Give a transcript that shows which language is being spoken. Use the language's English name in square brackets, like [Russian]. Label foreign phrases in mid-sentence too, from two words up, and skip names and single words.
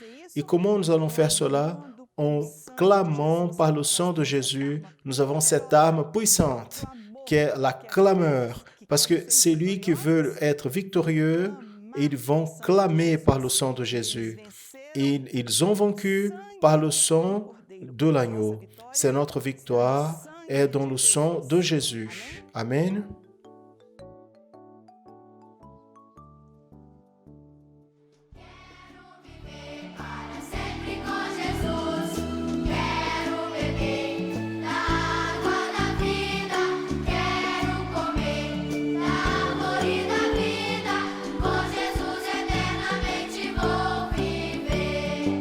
[French] Et comment nous allons faire cela? en clamant par le sang de Jésus, nous avons cette arme puissante qui est la clameur. Parce que c'est lui qui veut être victorieux, ils vont clamer par le sang de Jésus. Et ils ont vaincu par le sang de l'agneau. C'est notre victoire est dans le sang de Jésus. Amen. [Portuguese] Para sempre com Jesus, quero beber da água da vida, quero comer da árvore da vida, com Jesus eternamente vou viver,